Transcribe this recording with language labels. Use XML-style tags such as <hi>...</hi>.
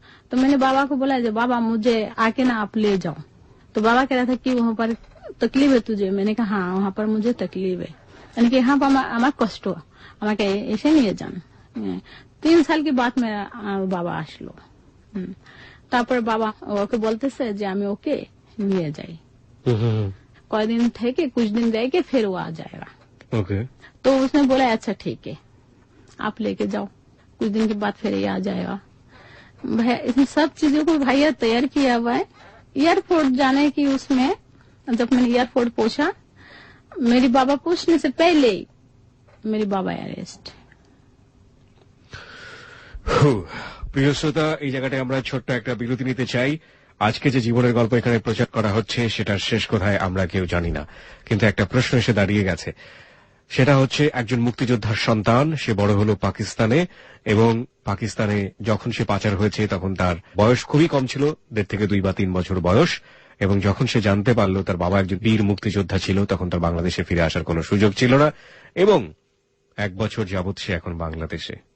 <hi>तो मैंने बाबा को बोला जो बाबा मुझे आके ना आप ले जाओ। तो बाबा कह रहा था कि वहाँ पर तकलीफ है तुझे? मैंने कहा हाँ वहाँ पर मुझे तकलीफ है, यानी कि यहाँ पर</hi> <bn>আমার কষ্ট, আমাকে এসে নিয়ে যান।</bn> <hi>3 সাল के बाद मेरा बाबा</hi> <bn>আসলো। তারপর বাবা ওকে বলতেছে যে আমি ওকে নিয়ে যাই, কয়েকদিন থেকে</bn> <hi>कुछ दिन रह के फिर वो आ जाएगा। ओके। तो उसने बोला अच्छा ठीक है आप लेके जाओ, कुछ दिन के बाद फिर ये आ जाएगा। भैया इन सब चीजों को भैया तैयार किया हुआ है। एयरपोर्ट जाने की उसमें जब मैंने एयरपोर्ट पहुंचा, मेरी बाबा पूछने से पहले ही मेरी बाबा अरेस्ट।</hi> <bn>প্রিয় শ্রোতা, এই জায়গাটায় আমরা ছোট্ট একটা বিরতি নিতে চাই। আজকে যে জীবনের গল্প এখানে প্রচার করা হচ্ছে সেটার শেষ কোথায় আমরা কেউ জানি না, কিন্তু একটা প্রশ্ন এসে দাঁড়িয়ে গেছে। সেটা হচ্ছে একজন মুক্তিযোদ্ধার সন্তান, সে বড় হলো পাকিস্তানে, এবং পাকিস্তানে যখন সে পাচার হয়েছে তখন তার বয়স খুবই কম ছিল, 1.5 থেকে 2 বা 3 বছর বয়স, এবং যখন সে জানতে পারল তার বাবা একজন বীর মুক্তিযোদ্ধা ছিল তখন তার বাংলাদেশে ফিরে আসার কোনো সুযোগ ছিল না, এবং 1 বছর যাবৎ সে এখন বাংলাদেশে।</bn>